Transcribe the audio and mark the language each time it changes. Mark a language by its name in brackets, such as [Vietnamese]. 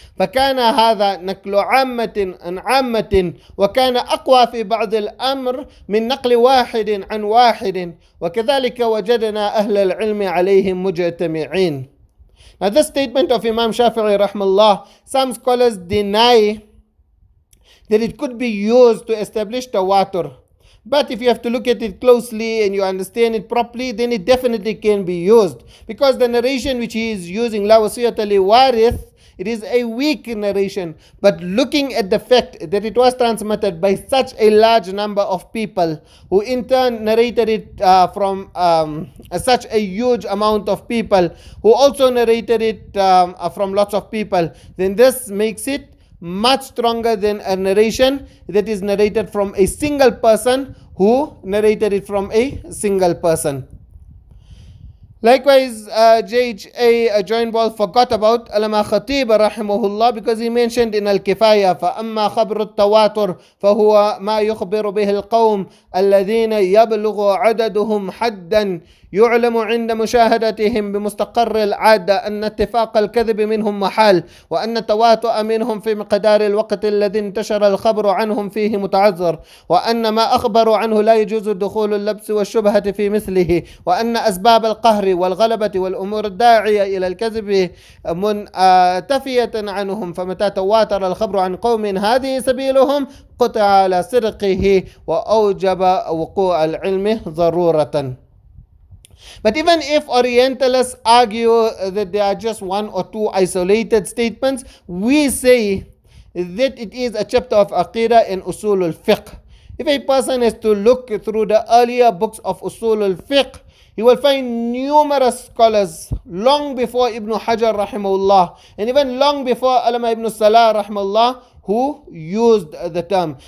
[Arabic] فكان هذا نقل عامة عن عامة، وكان أقوى في بعض الأمر من نقل واحد عن واحد، وكذلك وجدنا أهل العلم عليهم مجتمعين. [English] Now this statement of Imam Shafi'i rahmallah, some scholars deny that it could be used to establish tawatur. But if you have to look at it closely and you understand it properly, then it definitely can be used. Because the narration which he is using, [Arabic] La wasiyata li warith, [English] it is a weak narration. But looking at the fact that it was transmitted by such a large number of people, who in turn narrated it from such a huge amount of people, who also narrated it from lots of people, then this makes it much stronger than a narration that is narrated from a single person who narrated it from a single person. Likewise, JHA Joint Ball forgot about Allama Khatib rahimahullah, because he mentioned in Al-Kifaya, [Arabic] فَأَمَّا خَبْرُ التَّوَاتُرِ فَهُوَ مَا يُخْبِرُ بِهِ الْقَوْمِ الَّذِينَ يَبْلُغُ عَدَدُهُم حَدًّا يعلم عند مشاهدتهم بمستقر العادة أن اتفاق الكذب منهم محال، وأن التواتؤ منهم في مقدار الوقت الذي انتشر الخبر عنهم فيه متعذر، وأن ما أخبروا عنه لا يجوز دخول اللبس والشبهة في مثله، وأن أسباب القهر والغلبة والأمور الداعية إلى الكذب منتفية عنهم، فمتى تواتر الخبر عن قوم هذه سبيلهم قطع على صدقه وأوجب وقوع العلم ضرورة. [English] But even if Orientalists argue that they are just one or two isolated statements, we say that it is a chapter of Aqidah and Usul al-Fiqh. If a person is to look through the earlier books of Usul al-Fiqh, he will find numerous scholars long before Ibn Hajar rahimahullah, and even long before Allama Ibn Salah rahimahullah, who used the term.